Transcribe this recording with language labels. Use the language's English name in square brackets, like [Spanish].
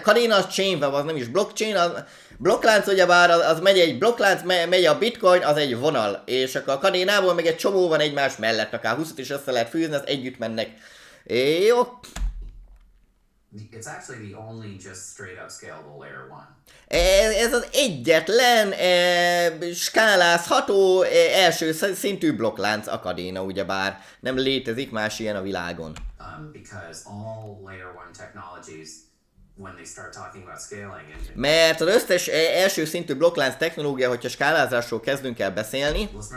[Hungarian] Kadena az chain web, az nem is blockchain, az blokklánc ugyebár az megy egy blokklánc, megy a bitcoin, az egy vonal. És akkor a Kadenából meg egy csomó van egymás mellett, akár 20 is össze lehet fűzni, az együtt mennek. Jó. [English] It's actually the only just straight up scalable layer 1. [Hungarian] Ez az egyetlen skálázható első szintű blokklánc a Kadena, ugyebár nem létezik más ilyen a világon. [English] Because all layer 1 technologies when they start talking about scaling [Hungarian] mert az összes első szintű blokklánc technológia, hogyha skálázásról kezdünk el beszélni.